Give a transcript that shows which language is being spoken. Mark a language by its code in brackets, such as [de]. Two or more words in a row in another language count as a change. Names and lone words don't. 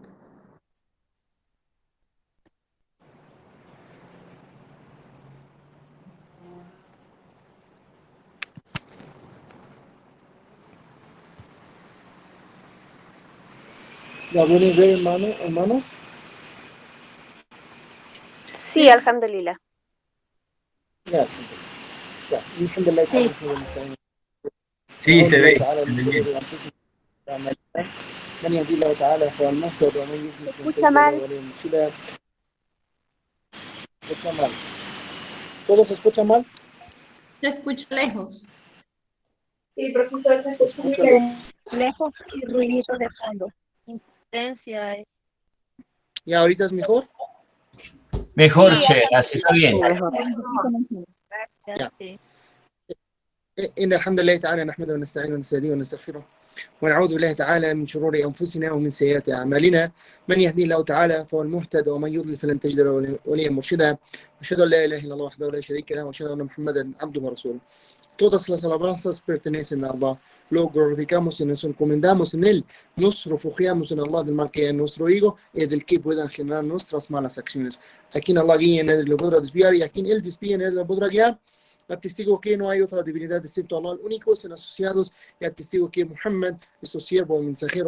[es] ¿La pueden ver, hermanos? Sí, alhamdulillah. Ya. Alhamdulillah. Sí, se ve. [ar] من يهدي الله تعالى فهو المهتد ومن يضلل [es] Escucha mal. [ar] فلن تجد له مرشدا. [es] Escucha mal. ¿Todo se escucha mal? Se escucha lejos. Sí, profesor, se escucha muy lejos y ruido de fondo. Intensidad. ¿Y ahorita es mejor? Mejor, Sheikh, así está bien. Ya. [ar] إن الحمد لله تعالى نحمده ونستعينه ونستهديه ونستغفره ونعوذ بالله تعالى من شرور أنفسنا ومن سيئات أعمالنا من يهدي الله تعالى فهو المهتد ومن يضلل فلن تجد له وليا مرشدا وأشهد أن لا إله إلا الله وحده لا شريك له وأشهد أن محمدا عبده ورسوله [es] todas las alabanzas pertenecen a Allah. Lo glorificamos y nos encomendamos en Él. Nos refugiamos en Allah del mal que hay en nuestro ego y del que puedan generar nuestras malas acciones. A quien Allah guía, nadie lo podrá desviar, y a quien Él desvía, nadie lo podrá guiar. Atestigo que no hay otra divinidad excepto Allah, el único, sin asociados, y atestigo que Muhammad es su siervo y mensajero.